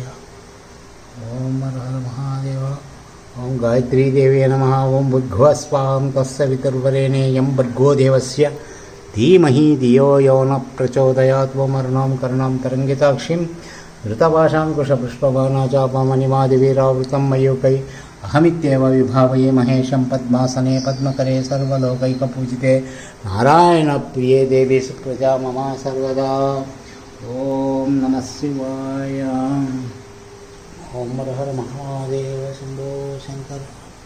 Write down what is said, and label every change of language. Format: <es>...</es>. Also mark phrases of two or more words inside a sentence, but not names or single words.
<sa>ఓం హర మహాదేవ. ఓం గాయత్రీదేవి నమః. ఓం భుద్భువస్వాహం తస్సవితుర్వరేణ్యం భర్గో దేవస్య ధీమహి ధియో యో న ప్రచోదయాత్. ఓం అరుణాం కరుణాం తరంగితాక్షిం ధృతపాశాంకుశపుష్పబాణాచాపమణిమాదివీరావృతం మయూకై अहमित्येव विभावये महेशं पद्मासने पद्मकरे सर्वलोकैकपूजिते नारायणप्रिये देवी सुप्रजा मम सर्वदा। ॐ नमः शिवाय। ॐ हर हर महादेव शम्भो शङ्कर।</sa>